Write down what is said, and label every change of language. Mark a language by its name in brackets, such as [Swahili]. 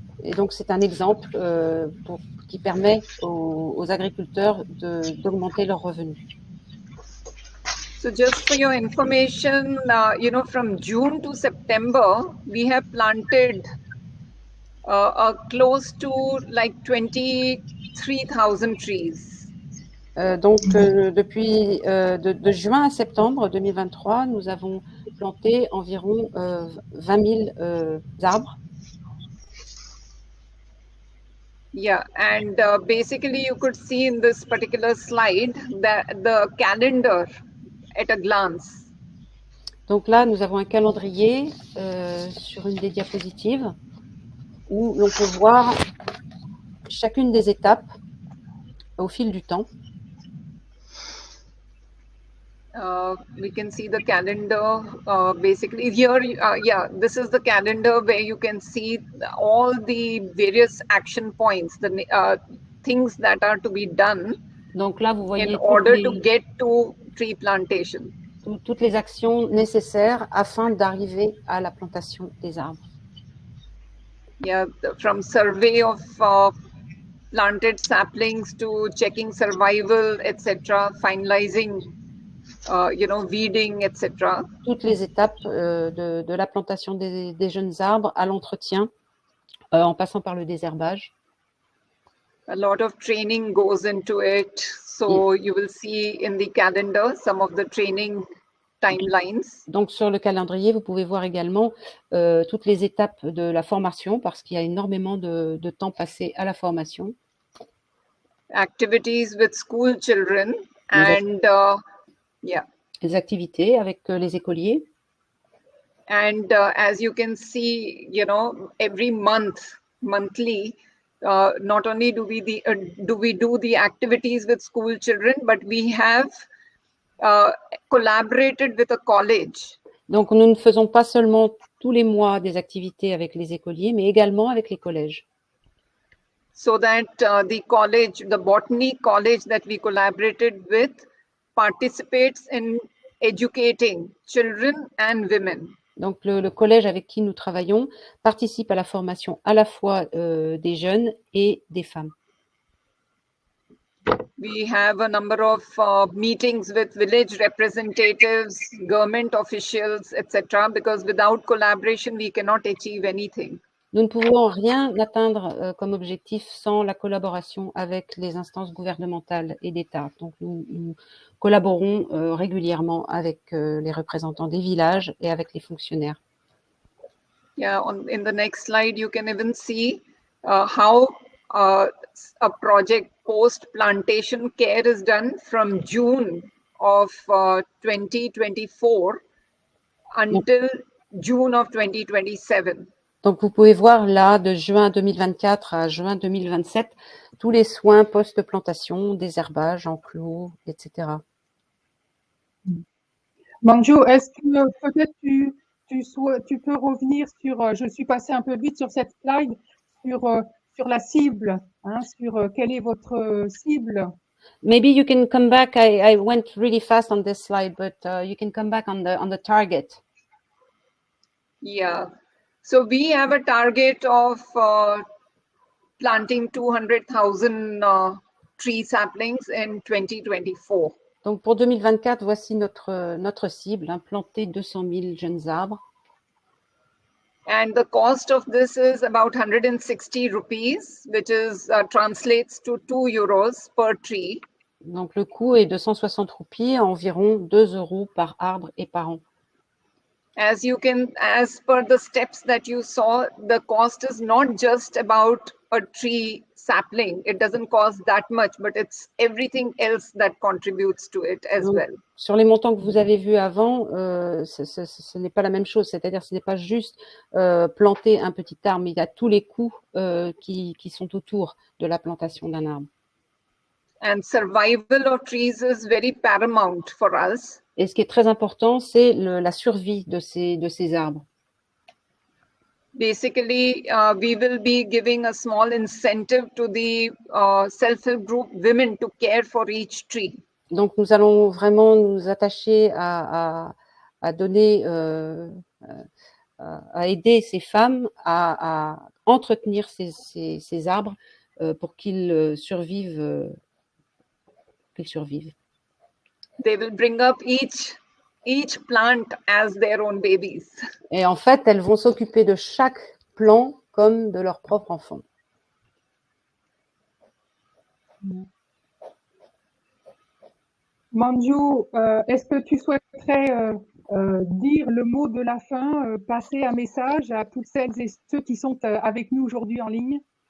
[French] Et donc, c'est un exemple qui permet aux agriculteurs d'augmenter leurs revenus. [English] So just for your information, from June to September, we have planted close to like 23,000 trees. [French] Donc, depuis de juin à septembre 2023, nous avons planté environ 20 000 arbres. [English] Yeah, and basically you could see in this particular slide that the calendar at a glance. [French] Donc là, nous avons un calendrier sur une des diapositives où l'on peut voir chacune des étapes au fil du temps. [English] We can see the calendar basically here. This is the calendar where you can see all the various action points, the things that are to be done. [French] Donc là, vous voyez [English] in order to get to tree plantation. [French] Toutes les actions nécessaires afin d'arriver à la plantation des arbres. [English] Yeah, from survey of planted saplings to checking survival, etc., finalizing, weeding, etc. [French] Toutes les étapes de la plantation des jeunes arbres à l'entretien, en passant par le désherbage. [English] A lot of training goes into it. So you will see in the calendar some of the training timelines. [French] Donc sur le calendrier, vous pouvez voir également toutes les étapes de la formation parce qu'il y a énormément de temps passé à la formation. [English] Activities with school children and [French] les activités avec les écoliers. [English] And as you can see, every monthly, not only do we do the activities with school children, but we have collaborated with a college. [French] Donc nous ne faisons pas seulement tous les mois des activités avec les écoliers, mais également avec les collèges. [English] So that the botany college that we collaborated with participates in educating children and women. [French] Donc le collège avec qui nous travaillons participe à la formation à la fois des jeunes et des femmes. [English] We have a number of meetings with village representatives, government officials, etc. Because without collaboration, we cannot achieve anything. [French] Nous ne pouvons rien atteindre comme objectif sans la collaboration avec les instances gouvernementales et d'État. Donc nous collaborons régulièrement avec les représentants des villages et avec les fonctionnaires. [English] Yeah, in the next slide, you can even see how a project post-plantation care is done from June of 2024 until June of 2027. [French] Donc, vous pouvez voir là, de juin 2024 à juin 2027, tous les soins post-plantation, désherbage, enclos, etc. Manju, est-ce que peut-être tu peux revenir sur, je suis passée un peu vite sur cette slide, sur la cible, hein, sur quelle est votre cible? [English] Maybe you can come back. I went really fast on this slide, but you can come back on the target. Yeah. So we have a target of planting 200,000 tree saplings in 2024. [French] Donc pour 2024, voici notre cible, hein, planter 200 000 jeunes arbres. [English] And the cost of this is about 160 rupees, which is translates to 2 euros per tree. [French] Donc le coût est de 160 roupies, environ 2 euros par arbre et par an. [English] As per the steps that you saw, the cost is not just about a tree sapling. It doesn't cost that much, but it's everything else that contributes to it as [French] Donc, [English] well. [French] sur les montants que vous avez vus avant, ce n'est pas la même chose. C'est-à-dire, ce n'est pas juste planter un petit arbre, mais il y a tous les coûts qui sont autour de la plantation d'un arbre. [English] And survival of trees is very paramount for us. [French] Et ce qui est très important, c'est la survie de ces arbres. [English] Basically, we will be giving a small incentive to the self-help group women to care for each tree. [French] Donc, nous allons vraiment nous attacher à donner, à aider ces femmes à entretenir ces arbres pour qu'ils survivent. [English] They will bring up each plant as their own babies. [French] Et en fait, elles vont s'occuper de chaque plant comme de leur propre enfant. Manju, est-ce que tu souhaiterais dire le mot de la fin, passer un message à toutes celles et ceux qui sont avec nous aujourd'hui en ligne?